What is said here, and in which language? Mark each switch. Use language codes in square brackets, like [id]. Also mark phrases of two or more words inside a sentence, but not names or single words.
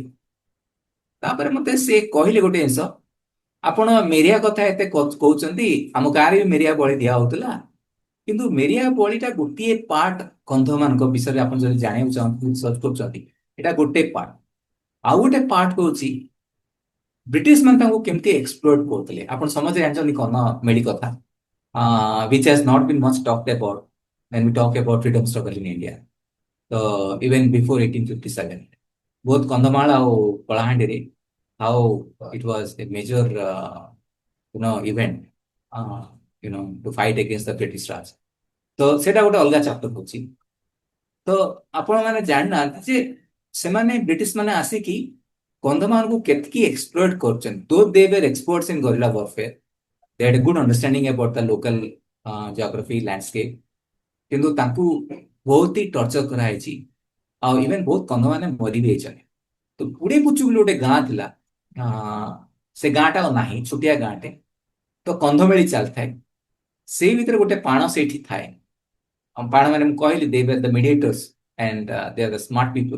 [or] ତାପରେ ମତେ ସିଏ କହିଲେ ଗୋଟେ ଜିନିଷ, ଆପଣ ମେରିଆ କଥା ଏତେ କହୁଛନ୍ତି, ଆମ ଗାଁରେ ବି ମେରିଆ ବଳି ଦିଆ ହଉଥିଲା, କିନ୍ତୁ ମେରିଆ ବଳିଟା ଗୋଟିଏ ପାର୍ଟ କନ୍ଧ ମାନଙ୍କ ବିଷୟରେ ଆପଣ ଯଦି ଜାଣିବାକୁ ଚାହୁଁଛନ୍ତି, ରିସର୍ଚ୍ଚ କରୁଛନ୍ତି, ଏଇଟା ଗୋଟେ ପାର୍ଟ। ଆଉ ଗୋଟେ ପାର୍ଟ ହଉଛି ବ୍ରିଟିଶ ମାନେ ତାଙ୍କୁ କେମିତି ଏକ୍ସପ୍ଲୋର କରୁଥିଲେ। ଆପଣ ସମସ୍ତେ ଜାଣିଛନ୍ତି କନ୍ଧ ମେଳି କଥା, [en] which has not been much talked about when we talk about freedom struggle in India. ତ even before 1857, both କନ୍ଧମାଳ ଆଉ କଳାହାଣ୍ଡିରେ, how it was a major event, to fight against the British Raj. [or] ତ ସେଇଟା ଗୋଟେ ଅଲଗା ଚାପ୍ଟର ହଉଛି। ତ ଆପଣ ମାନେ ଜାଣିନାହାନ୍ତି ଯେ ସେମାନେ ବ୍ରିଟିଶ ମାନେ ଆସିକି କନ୍ଧମାଳକୁ କେତିକି ଏକ୍ସପ୍ଲୋଏଟ୍ କରୁଛନ୍ତି [en] though they were experts in guerrilla warfare. They had a good understanding about the local geography landscape. [or] କିନ୍ତୁ ତାଙ୍କୁ ବହୁତ ହି ଟର୍ଚର କରାହେଇଛି ଆଉ ଇଭେନ୍ ବହୁତ କନ୍ଧମାନେ ମରି ବି ଯାଇଛନ୍ତି। ତ ପୁଡେ ପୁଚୁ ବୋଲି ଗୋଟେ ଗାଁ ଥିଲା, ଆ, ସେ ଗାଁଟା ଆଉ ନାହିଁ, ଛୋଟିଆ ଗାଁଟେ। ତ କନ୍ଧମେଳି ଚାଲିଥାଏ, ସେଇ ଭିତରେ ଗୋଟେ ପାଣ ସେଇଠି ଥାଏ। ପାଣ ମାନେ ମୁଁ କହିଲି [en] they were the mediators and they are the smart people.